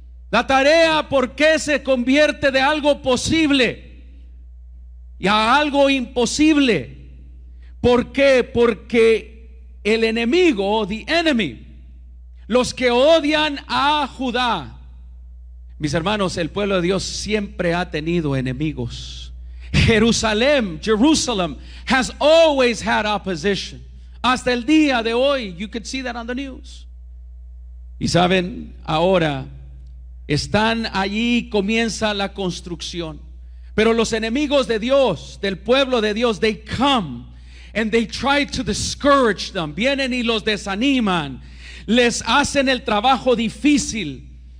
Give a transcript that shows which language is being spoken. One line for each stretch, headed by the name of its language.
Spanish: La tarea, ¿por qué se convierte de algo posible y a algo imposible? ¿Por qué? Porque el enemigo,
English: the enemy,
Spanish: los que odian a Judá, mis hermanos, el pueblo de Dios siempre ha tenido enemigos.
English: Jerusalén has always had opposition.
Spanish: Hasta el día de hoy,
English: you could see that on the news.
Spanish: Y saben, ahora están allí, comienza la construcción. Pero los enemigos de Dios, del pueblo de Dios,
English: they come and they try to discourage them.
Spanish: Vienen y los desaniman, les hacen el trabajo difícil.